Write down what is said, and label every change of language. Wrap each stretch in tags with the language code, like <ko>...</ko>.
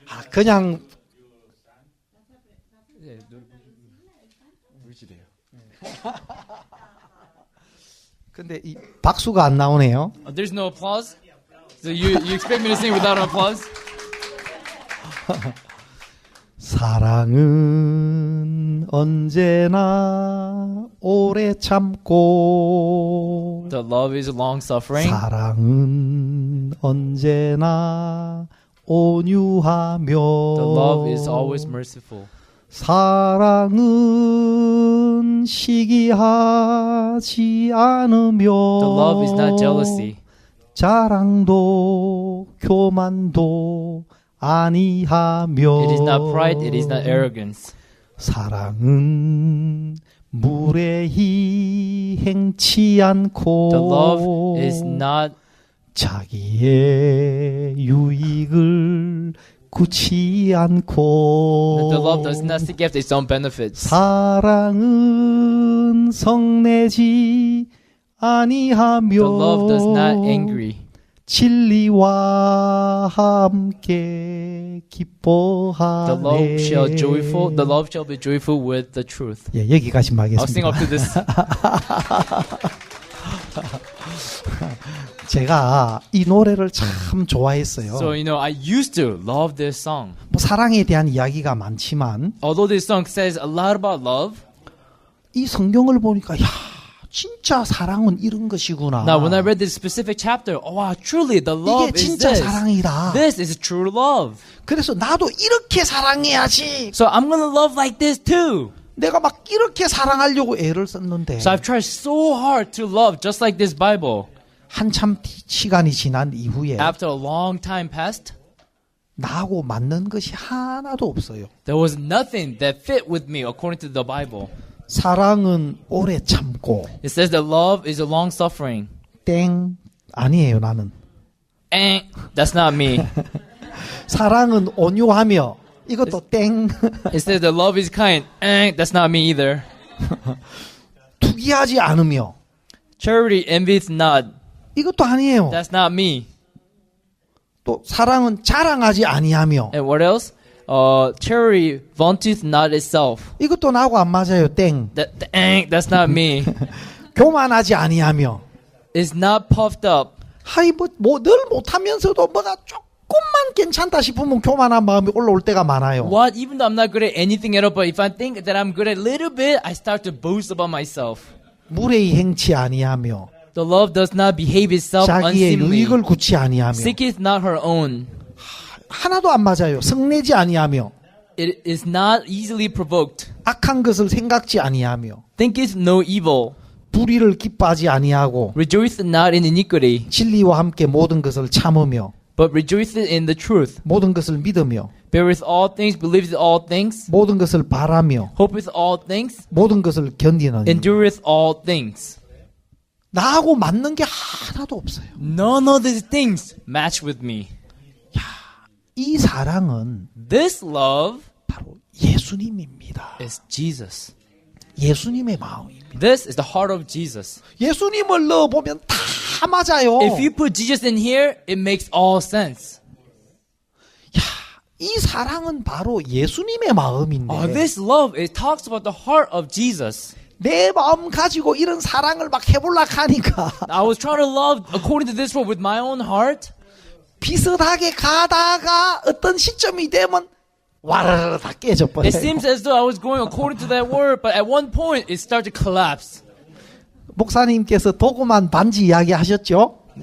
<ko>그냥 근데 이 박수가 안 나오네요.</ko> <en>There's no applause. So you expect me to sing without an applause?</en> <ko>사랑은 언제나 오래 참고</ko> <en>The love is long suffering.</en> <ko>사랑은 언제나 온유하며</ko> <en>The love is always merciful.</en> <ko>사랑은 시기하지 않으며</ko> <en>The love is not jealousy.</en> <ko>자랑도 교만도 아니하며</ko> <en>It is not pride. It is not arrogance.</en> <ko>사랑은 무례히 행치 않고</ko> <en>The love is not</en> <ko>자기의 유익을 구치 않고</ko> <en>the love does not seek after its own benefits.</en> <ko>사랑은 성내지 아니하며</ko> <en>The love does not angry.</en> <ko>진리와 함께 기뻐하네.</ko> <en>The love shall be joyful with the truth.</en> <ko>예, 여기까지만</ko> <en>I'll sing up to</en> <ko>하겠습니다.</ko> <en>this.</en> <ko>제가 이 노래를 참 좋아했어요.</ko> <en>So, I used to love this song.</en> <ko>뭐 사랑에 대한 이야기가 많지만</ko> <en>Although this song says a lot about love,</en> <ko>이 성경을 보니까 야 진짜 사랑은 이런 것이구나.</ko> <en>now when I read this specific chapter, oh wow, truly the love</en> <ko>이게</ko> <en>is</en> <ko>진짜</ko> <en>this.</en> <ko>사랑이다.</ko> <en>This is true love.</en> <ko>그래서 나도 이렇게 사랑해야지.</ko> <en>So I'm gonna love like this too.</en> <ko>내가 막 이렇게 사랑하려고 애를 썼는데</ko> <en>So I've tried so hard to love just like this Bible.</en> <ko>한참 시간이 지난 이후에</ko> <en>After a long time passed,</en> <ko>나하고 맞는 것이 하나도 없어요.</ko> <en>there was nothing that fit with me according to the Bible.</en> <ko>사랑은 오래 참고</ko> <en>It says that love is a long suffering.</en> <ko>땡 아니에요 나는.</ko> <en>That's not me.</en> <ko>사랑은 온유하며 이것도 땡.</ko> <en>It says that love is kind. That's not me either.</en> <ko>투기하지 않으며</ko> <en>Charity envieth not.</en> <ko>이것도 아니에요.</ko> <en>That's not me.</en> <ko>또 사랑은 자랑하지 아니하며</ko> <en>And what else? Charity vaunteth not itself.</en> <ko>이것도 나하고 안 맞아요. 땡.</ko> <en>That's not me.</en> <ko>교만하지 아니하며</ko> <en>It's not puffed up.</en> <ko>하이 뭐 늘 못하면서도 뭐가 조금만 괜찮다 싶으면 교만한 마음이 올라올 때가 많아요.</ko> <en>What? Even though I'm not good at anything at all, but if I think that I'm good at a little bit, I start to boast about myself.</en> <ko>무례히 행치 아니하며</ko> <en>The love does not behave itself</en> <ko>자기의</ko> <en>unseemly,</en> <ko>유익을 굳이 아니하며</ko> <en>seeketh not her own.</en> <ko>하나도 안 맞아요. 성내지 아니하며</ko> <en>It is not easily provoked,</en> <ko>악한 것을 생각지 아니하며</ko> <en>thinketh no evil,</en> <ko>불의를 기뻐하지 아니하고</ko> <en>rejoiceth not in iniquity,</en> <ko>진리와 함께 모든 것을 참으며</ko> <en>but rejoiceth in the truth,</en> <ko>모든 것을 믿으며</ko> <en>beareth all things, believeth all things,</en> <ko>모든 것을 바라며</ko> <en>hopeth all things,</en> <ko>모든 것을 견디는</ko> <en>endureth all things.</en> <ko>나하고 맞는 게 하나도 없어요.</ko> <en>None of these things match with me.</en> <ko>이 사랑은</ko> <en>This love</en> <ko>바로 예수님입니다.</ko> <en>is Jesus.</en> <ko>예수님의 마음입니다.</ko> <en>This is the heart of Jesus.</en> <ko>예수님을 넣어보면 다 맞아요.</ko> <en>If you put Jesus in here, it makes all sense.</en> <ko>이 사랑은 바로 예수님의 마음인데</ko> <en>This love, it talks about the heart of Jesus.</en> <ko>내 마음 가지고 이런 사랑을 막 해보려고 하니까</ko> <en>I was trying to love according to this word with my own heart.</en> <ko>비슷하게 가다가 어떤 시점이 되면 와르르 다 깨져버려요.</ko> <en>It seems as though I was going according to that word, but at one point it started to collapse.</en> <ko>목사님께서 도금한 반지 이야기 하셨죠?</ko>